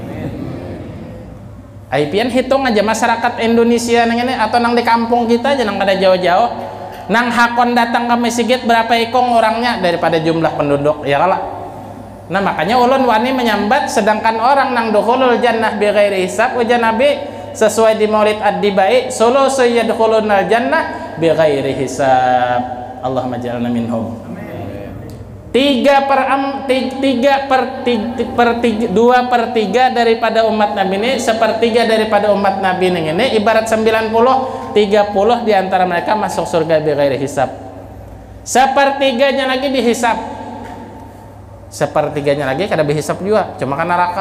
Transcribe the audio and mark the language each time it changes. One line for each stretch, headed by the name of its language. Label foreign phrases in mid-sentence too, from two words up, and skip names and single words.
Banjar: Aipian hitung aja masyarakat Indonesia nang ini atau nang di kampung kita aja nang kada jauh-jauh. Nang hakon datang ke masjid berapa ikong orangnya daripada jumlah penduduk ya kalah. Nah makanya ulun wani menyambat sedangkan orang nang
Arabic: دخول الجنة بغير حساب
Banjar: ujar Nabi sesuai di Maulid Ad-Dibai solo
Arabic: يدخلون الجنة بغير حساب. اللهم اجعلنا منهم.
Banjar: 2/3 daripada umat Nabi ini, 1/3 daripada umat Nabi ini ibarat 90, 30 diantara mereka masuk surga
Arabic: بغير حساب.
Banjar: 1/3-nya lagi dihisab. 1/3-nya lagi kada dihisab juga, cuma kan neraka.